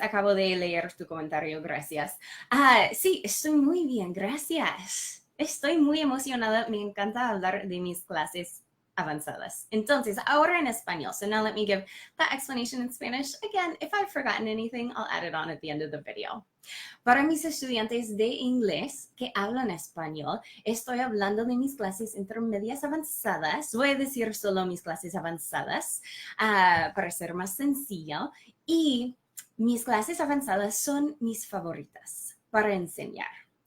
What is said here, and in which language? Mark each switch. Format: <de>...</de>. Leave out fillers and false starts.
<es>Acabo de leer tu comentario. Gracias. Sí, estoy muy bien. Gracias. Estoy muy emocionada. Me encanta hablar de mis clases avanzadas. Entonces, ahora en español.</es> <en>So now let me give that explanation in Spanish. Again, if I've forgotten anything, I'll add it on at the end of the video.</en> <es>Para mis estudiantes de inglés que hablan español, estoy hablando de mis clases intermedias avanzadas. Voy a decir solo mis clases avanzadas para ser más sencillo. Y mis clases avanzadas son mis favoritas para enseñar.</es>